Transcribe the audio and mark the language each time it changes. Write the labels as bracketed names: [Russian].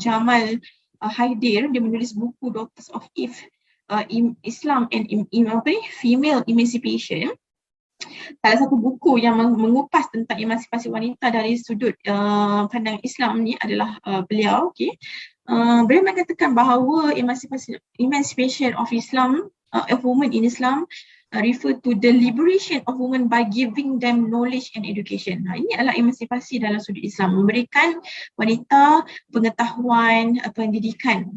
[Malay] Jamal Haidir. Dia menulis buku Daughters of Eve, Islam and Female Emancipation. Salah satu buku yang mengupas tentang emansipasi wanita dari sudut pandang Islam ni adalah beliau. Okay. Beliau mengatakan bahawa [English] emancipation of Islam, of women in Islam, refer to the liberation of women by giving them knowledge and education. [Malay] Ini adalah emansipasi dalam sudut Islam, memberikan wanita pengetahuan, pendidikan.